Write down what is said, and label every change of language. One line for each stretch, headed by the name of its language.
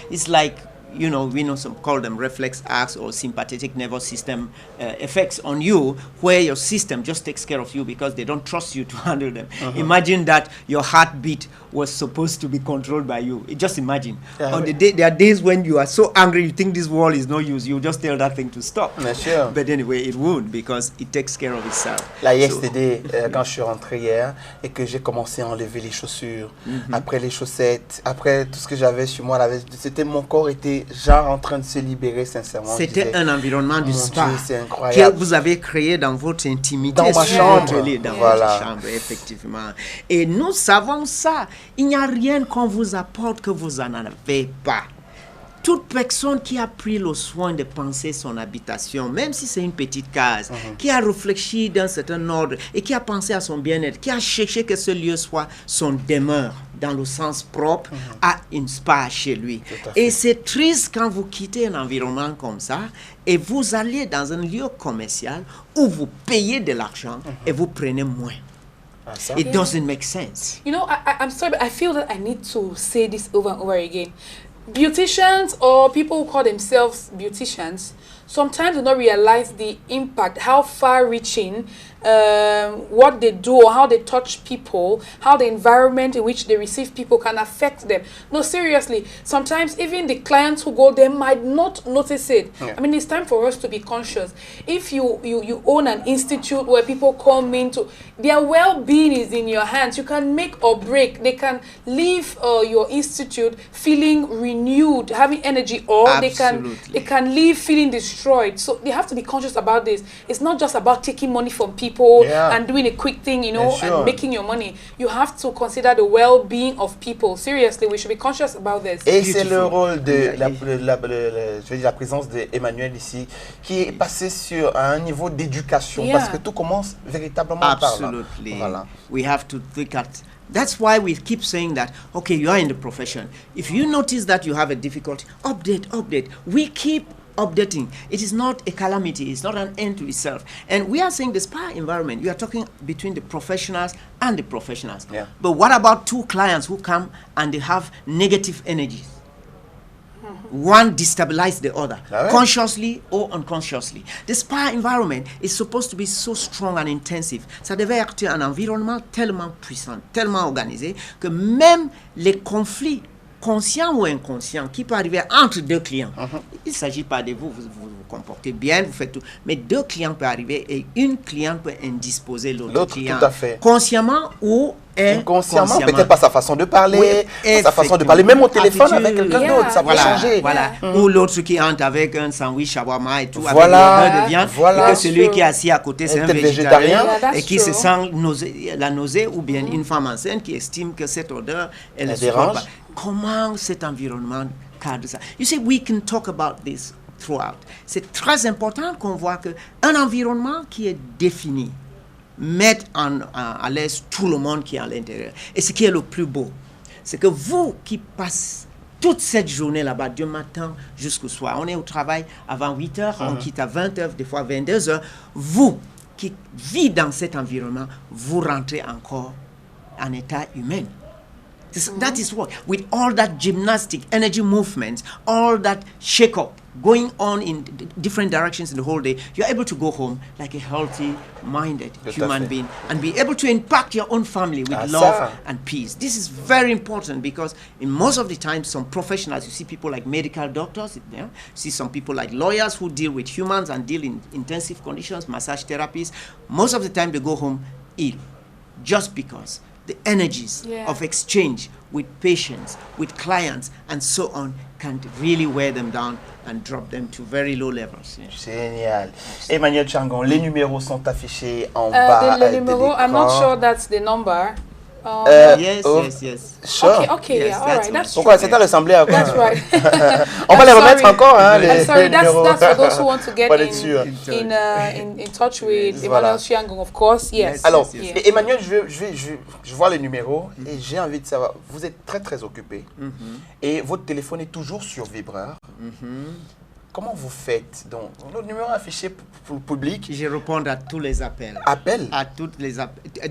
English: It's like, we know some call them reflex acts or sympathetic nervous system effects on you, where your system just takes care of you because they don't trust you to handle them. Imagine that your heartbeat was supposed to be controlled by you. Just imagine. On the day, there are days when you are so angry, you think this wall is no use. You just tell that thing to stop. Sure. But anyway, it won't because it takes care of itself.
French: Là,
English: yesterday,
French: quand je suis rentré hier et que j'ai commencé à enlever les chaussures, après les chaussettes, après tout ce que j'avais sur moi, c'était mon corps était des gens en train de se libérer sincèrement. C'était un environnement du spa que vous avez créé dans votre intimité. Dans ma chambre. Dans votre chambre, effectivement. Et nous savons ça. Il n'y a rien qu'on vous apporte que vous n'en avez pas. Toute personne qui a pris le soin de penser son habitation, même si c'est une petite case, qui a réfléchi d'un certain ordre et qui a pensé à son bien-être, qui a cherché que ce lieu soit son demeure dans le sens propre, a une spa chez lui. Et c'est triste quand vous quittez un environnement comme ça et vous allez dans un lieu commercial où vous payez de l'argent et vous prenez moins.
English: It doesn't make sense. You know, I'm sorry, but I feel that I need to say this over and over again. Beauticians or people who call themselves beauticians sometimes do not realize the impact, how far-reaching what they do or how they touch people, how the environment in which they receive people can affect them. No, seriously, sometimes even the clients who go there might not notice it. Yeah. I mean, it's time for us to be conscious. If you own an institute where people come in to, their well-being is in your hands. You can make or break. They can leave your institute feeling renewed, having energy, or they can leave feeling destroyed. So they have to be conscious about this. It's not just about taking money from people and doing a quick thing, you know, and making your money. You have to consider the well-being of people. Seriously, we should be conscious about this.
French: Et c'est le rôle de la présence d'Emmanuel ici, qui est passé sur un niveau d'éducation, parce que tout commence véritablement par là.
English: Absolutely. Voilà. We have to think at. That's why we keep saying that, okay, you are in the profession. If you notice that you have a difficulty, update. We keep updating. It is not a calamity. It's not an end to itself. And we are saying the spa environment, you are talking between the professionals and the professionals. Yeah. But what about two clients who come and they have negative energies? One destabilizes the other, consciously or unconsciously. The spa environment is supposed to be so strong and intensive.
French: Ça devait être un environnement tellement puissant, tellement organisé, que même les conflits conscient ou inconscient qui peut arriver entre deux clients. Il ne s'agit pas de vous comportez bien, vous faites tout. Mais deux clients peuvent arriver et une cliente peut indisposer l'autre client. Tout à fait. Consciemment ou inconsciemment. Peut-être pas sa façon de parler, sa façon de parler, même au téléphone avec quelqu'un d'autre, ça peut changer. Voilà. Ou l'autre qui entre avec un sandwich shawarma et tout, avec le de viande, et que celui qui est assis à côté, c'est un végétarien, et qui se sent la nausée, ou bien une femme enceinte qui estime que cette odeur, elle ne supporte pas. Comment cet environnement cadre ça?
English: You see, we can talk about this throughout.
French: C'est très important qu'on voit qu'un environnement qui est défini met à l'aise tout le monde qui est à l'intérieur. Et ce qui est le plus beau, c'est que vous qui passez toute cette journée là-bas, du matin jusqu'au soir, on est au travail avant 8 heures, on quitte à 20 heures, des fois 22 heures, vous qui vivez dans cet environnement, vous rentrez encore en état humain.
English: That is what, with all that gymnastic, energy movements, all that shake-up going on in different directions in the whole day, you're able to go home like a healthy-minded human being and be able to impact your own family with love and peace. This is very important because in most of the time, some professionals, you see people like medical doctors, you see some people like lawyers who deal with humans and deal in intensive conditions, massage therapists. Most of the time, they go home ill just because the energies of exchange with patients, with clients, and so on can really wear them down and drop them to very low levels.
French: Génial. Emmanuel Chiangong, les numéros sont affichés en bas de l'écran.
English: I'm not sure that's the number. Yes. Sure. Okay, yes, yeah, all right, that's
French: Pourquoi ça t'a ressemblé à quoi?
English: That's right.
French: On va les remettre encore, hein, les
English: sorry,
French: numéros.
English: that's for those who want to get in touch with Emmanuel Chiangong, of course. Yes.
French: Alors, Emmanuel, je vois les numéros et j'ai envie de savoir, vous êtes très très occupé et votre téléphone est toujours sur vibreur. Comment vous faites? Donc, notre numéro affiché pour le public. Je réponds à tous les appels. Appels? À toutes les appels.